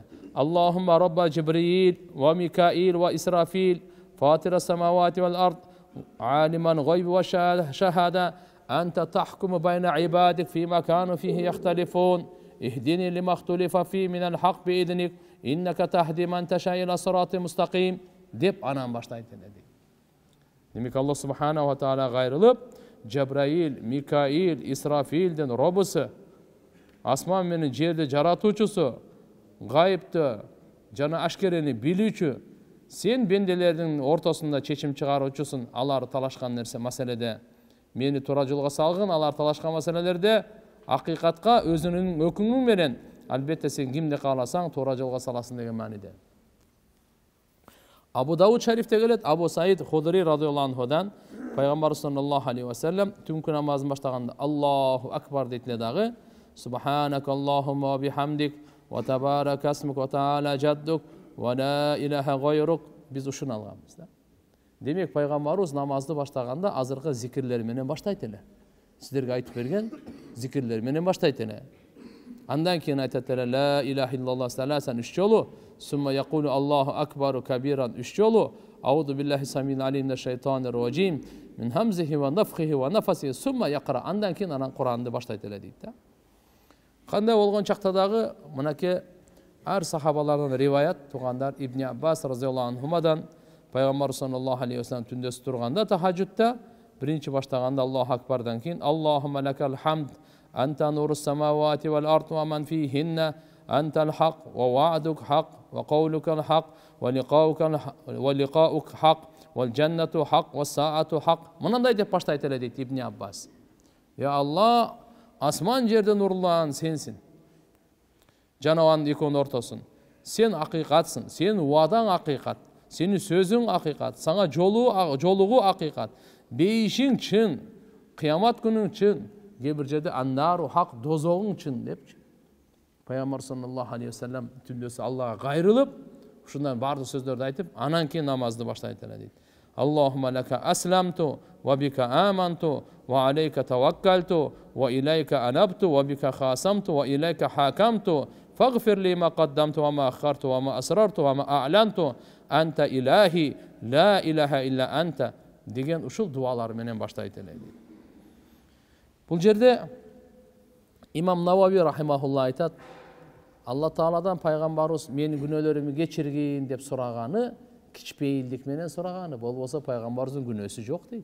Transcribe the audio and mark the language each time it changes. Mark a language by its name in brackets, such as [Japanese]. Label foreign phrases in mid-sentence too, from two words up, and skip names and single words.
[Arabic] اللهم رب جبريل وميكائيل وإسرافيل فاطر السماوات والأرض عالم الغيب والشهادة أنت تحكم بين عبادك فيما كانوا فيه يختلفون اهدني لما اختلف فيه من الحق بإذنك إنك تهدي من تشاء إلى صراط مستقيم" [Kyrgyz] деп анан баштайт эле. Демек Аллах [Arabic] سبحانه وتعالى [Kyrgyz] кайрылып, Джабраил, Микаил, Исрафилден робусу, асман менен жерди жаратуучусу, гайыпты жана ашкерени билүүчү, сен бенделердин ортосунда чечим чыгаруучусун. Алар талашкан нерсе маселеде мени туура жолго салгын, алар талашкан маселелерде акыйкатка өзүнүн өкүмүң менен албетте сен кимди кааласаң туура жолго саласың деген мааниде. Абу Дауд шарифте келет, Абу Саид Худри [Arabic] رضي الله عنه [Kyrgyz] Пайгамбар [Arabic] صلى الله عليه وسلم [Kyrgyz] түнкү намазын баштаганда [Arabic] الله أكبر [Kyrgyz] дейт эле дагы: [Arabic] "سبحانك اللهم وبحمدك وتبارك اسمك وتعالى جدك ولا إله غيرك." [Kyrgyz] Биз ушуну алганбыз да. Демек пайгамбарыбыз намазды баштаганда азыркы зикирлер менен баштайт эле. Сиздерге айтып берген зикирлер менен баштайт эле. Андан кийин айтат эле: [Arabic] "لا إله إلا الله ثلاثا" 3 жолу, "ثم يقول الله أكبر كبيرا" 3 жолу, "أعوذ بالله السميع العليم من الشيطان الرجيم من همزه ونفخه ونفثه ثم يقرأ". [Kyrgyz] Андан кийин анан Куранды баштайт эле дейт да. Кандай болгон чакта дагы мынакей ар сахабалардан риваят тугандар Ибн Аббас [Arabic] رضي الله عنهما [Kyrgyz] Пайгамбар [Arabic] صلى الله عليه وسلم [Kyrgyz] түндөсү турганда тахаджудта биринчи баштаганда [Arabic] الله أكبر [Kyrgyz] кийин [Arabic] "اللهم لك الحمد أنت نور السماوات والأرض ومن فيهن أنت الحق ووعدك حق وقولك الحق ولقاؤك حق والجنة حق والساعة حق". [Kyrgyz] Мынандай деп баштайт эле дейт Ибн Аббас. "Я Аллах, асман жерде нурлан сенсин, жанабанын экөөнүн ортосун. Сен акыйкатсың, сенин убадаң акыйкат, сенин сөзүң акыйкат, сага жолугу акыйкат, бейишиң чын, кыямат күнүң чын, кээ бир жерде [Arabic] النار حق, [Kyrgyz] дозогуң чын" депчи. Пайгамбар [Arabic] صلى الله عليه وسلم [Kyrgyz] түндөсү Аллага кайрылып, ушундан бардык сөздөрдү айтып, анан кийин намазды баштайт эле дейт. [Arabic] "اللهم لك أسلمت وبك آمنت وعليك توكلت وإليك أنبت وبك خاصمت وإليك حاكمت فاغفر لي ما قدمت وما أخرت وما أسررت وما أعلنت أنت إلهي لا إله إلا أنت" [Kyrgyz] деген ушул дуалар менен баштайт эле дейт. Бул жерде Имам Навави рахимахулла айтат: Алла Тааладан пайгамбарыбыз менин күнөөлөрүмдү кечиргин деп сураганы кичпейилдик менен сураганы, болбосо пайгамбарыбыздын күнөөсү жок дейт.